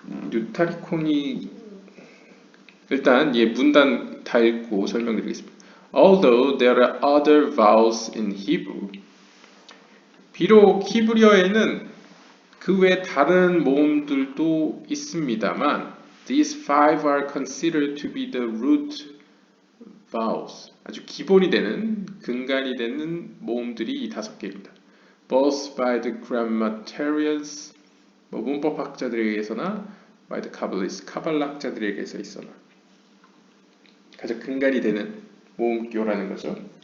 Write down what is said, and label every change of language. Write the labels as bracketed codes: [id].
[ko] 누타리콘이 일단 문단 다 읽고 설명드리겠습니다. [en] Although there are other vowels in Hebrew, [ko] 비록 히브리어에는 그 외 다른 모음들도 있습니다만, [en] these five are considered to be the root vowels. [ko] 아주 기본이 되는, 근간이 되는 모음들이 이 5개입니다. [en] Both by the grammatarians, [ko] 문법학자들에 의해서나 [en] by the Kabbalists, [ko] 카발락자들에게서 있어나 가장 근간이 되는 모음교라는 거죠.